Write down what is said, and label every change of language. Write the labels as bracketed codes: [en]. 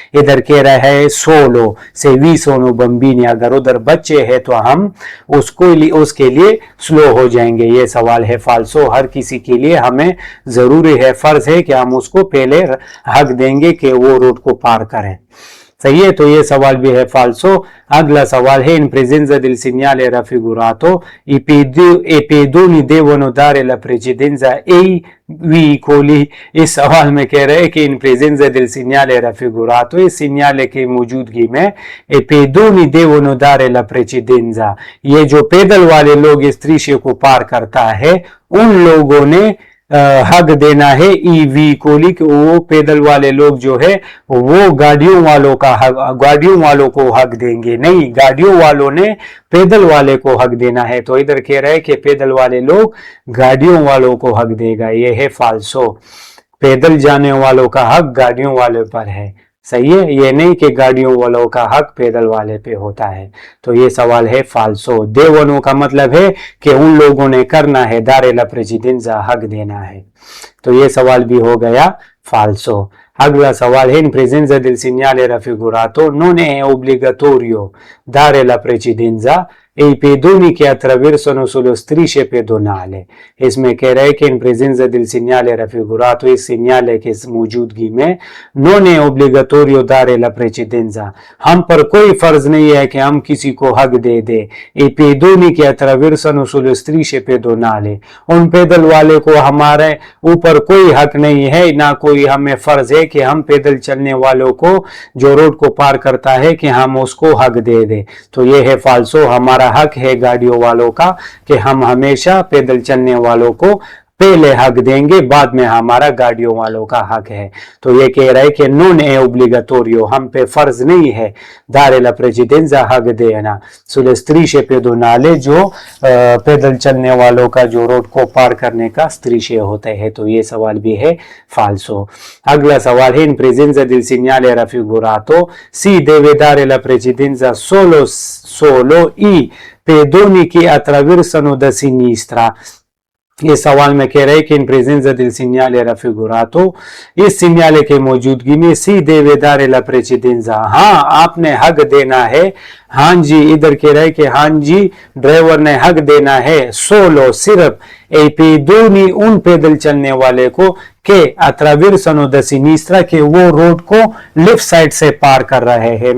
[hi] इधर कह रहा है सोलो से वी सोनो बम्बीनी, अगर उधर बच्चे हैं तो हम उसके लिए स्लो हो जाएंगे। ये सवाल है फाल्सो। हर किसी के लिए हमें जरूरी है, फर्ज है कि हम उसको पहले हक देंगे कि वो रोड को पार करें, सही है। तो ये सवाल भी है फाल्सो। अगला सवाल है [it] इन प्रेजेंza del segnale raffigurato i pedoni devono dare la precedenza ai veicoli। [hi] इस सवाल में कह रहे हैं कि इन प्रेजेंza [it] del segnale raffigurato, [hi] इस सिग्नल की मौजूदगी में [it] i pedoni devono dare la precedenza, [hi] ये जो पैदल वाले लोग इस दृश्य को पार करता है उन लोगों ने हक देना है ई व्हीकल, वो पैदल वाले लोग जो है वो गाड़ियों वालों का हक, गाड़ियों वालों को हक देंगे, नहीं गाड़ियों वालों ने पैदल वाले को हक देना है। तो इधर कह रहे हैं कि पैदल वाले लोग गाड़ियों वालों को हक देगा, ये है फाल्सो। पैदल जाने वालों का हक गाड़ियों वाले पर है, सही है, ये नहीं कि गाड़ियों वालों का हक पैदल वाले पे होता है। तो ये सवाल है फाल्सो। देवनो का मतलब है कि उन लोगों ने करना है, दारे ला प्रेसिडेंजा, हक देना है। तो ये सवाल भी हो गया फाल्सो। अगला सवाल है [it] इन प्रेजेंza del segnale raffigurato non è obbligatorio dare la precedenza e i pedoni che attraversano sullo strisce pedonale। [hi] इसमें कह रहे हैं कि इन प्रेजेंza [it] del segnale raffigurato, [hi] इस सिग्नल के मौजूदगी में [it] non è obbligatorio dare la precedenza, [hi] हम पर कोई फर्ज नहीं है कि हम किसी को हक दे दे। [it] e pedoni che attraversano sullo strisce pedonale, [hi] उन पैदल वाले को हमारे ऊपर कोई हक नहीं है, ना कोई हमें फर्ज है कि हम पैदल चलने वालों को जो रोड को पार करता है कि हम उसको हक दे दे। तो ये है फाल्सो। हमारा हक है गाड़ियों वालों का कि हम हमेशा पैदल चलने वालों को पहले हक देंगे, बाद में हमारा गाड़ियों वालों का हक है। तो ये कह रहा है कि नॉन है ओब्लिगटोरियो, हम पे फर्ज नहीं है दारे ला प्रेसिडेंजा, हक देना सुले स्त्रीशे पेदोनाले, जो पैदल चलने वालों का जो रोड को पार करने का स्त्रीशे होते हैं। तो ये सवाल भी है फाल्सो। अगला सवाल है [it] इन प्रेजेंza del segnale raffigurato si deve dare la precedenza solo i pedoni che attraversano da sinistra। [hi] ये सवाल में कह रहे हैं कि इन प्रेजेंza [it] del segnale raffigurato, [hi] इस सिग्नल के मौजूदगी में सी देवे दारे ला प्रेसिडेंजा, हाँ आपने हक देना है। हाँ जी, इधर कह रहे हैं कि हाँ जी ड्राइवर ने हक देना है सोलो, सिर्फ ए पेदोनी, उन पैदल चलने वाले को के अत्राविरसनो द सिनिस्ट्रा, के वो रोड को लेफ्ट साइड से पार कर रहे हैं।